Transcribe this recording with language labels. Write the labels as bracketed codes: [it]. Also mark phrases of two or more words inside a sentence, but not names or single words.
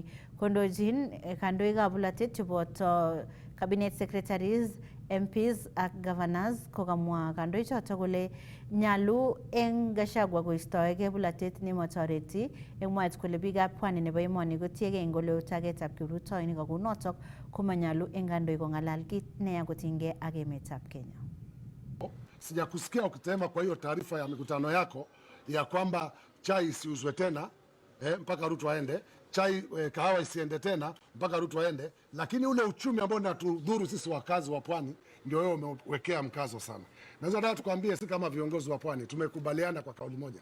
[kln] Kondochin kandoikab bolatet cheboto Cabinet Secretaries, MPs ak Governors kokamwa kandoichoto kole nyalu eng Gachagua koistoege bolatet nemotoreti eng mwaet kole biikab Pwani nebo emoni kotiege eng ole tagetab kiprutoinik ako notok komanyalu eng kandoik kongalal kit neya kotinygei ak emetab Kenya. [sw] Sijakusikia ukitema kwa hiyo taarifa ya mikutano yako ya kwamba chai isiuzwe tena mpaka Ruto aende, chai kahawa isiende tena mpaka Ruto aende, lakini ule uchumi ambao unatudhuru sisi wakazi wa Pwani ndio wewe umewekea mkazo sana. Naweza nataka tukwambie, si kama viongozi wa Pwani tumekubaliana kwa kauli moja.